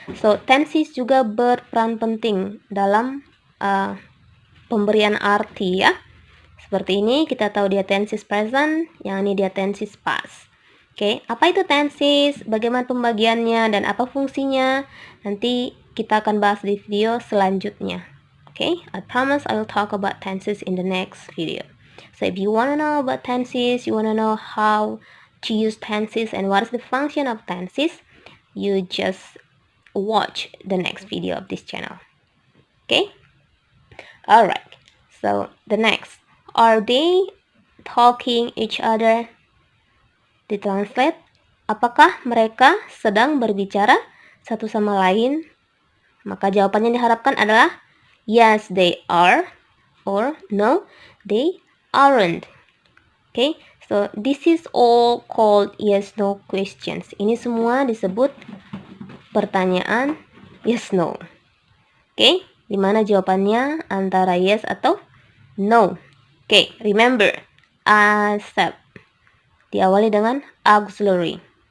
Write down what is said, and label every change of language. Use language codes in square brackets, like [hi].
[id] So, tenses juga berperan penting dalam pemberian arti ya. Seperti ini kita tahu dia tenses present, yang ini dia tenses past. Oke, apa itu tenses? Bagaimana pembagiannya dan apa fungsinya? Nanti kita akan bahas di video selanjutnya. [en] Okay, I promise I will talk about tenses in the next video. So if you want to know about tenses, you want to know how to use tenses and what is the function of tenses, you just watch the next video of this channel. Okay? Alright, so the next. Are they talking each other? [id] Ditranslate, apakah mereka sedang berbicara satu sama lain? Maka jawabannya diharapkan adalah [en] yes, they are, or no, they aren't. Okay, so this is all called yes, no questions. [id] Ini semua disebut pertanyaan yes, no. Okay, dimana jawabannya antara yes atau no. [en] Okay, remember, [id] Asep diawali dengan auxiliary.